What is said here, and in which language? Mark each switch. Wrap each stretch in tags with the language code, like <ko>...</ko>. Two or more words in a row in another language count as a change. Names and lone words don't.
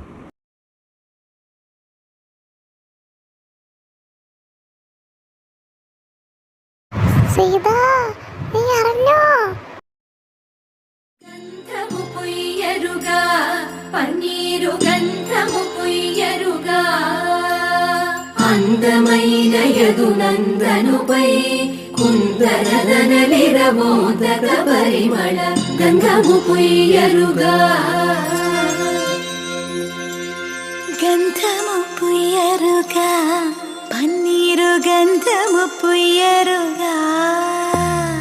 <ml>സീത, നീ അറിഞ്ഞോ?</ml> <te>గంధము పొయ్యరుగా, పన్నీరు గంధము పొయ్యరుగా. అందమైనయదు నందనుపై కుందరదనలిరమోదక పరిమళ గంధము పొయ్యరుగా. గంధము పుయ్యరుగా, పన్నీరు గంధము పుయ్యరుగా.</te>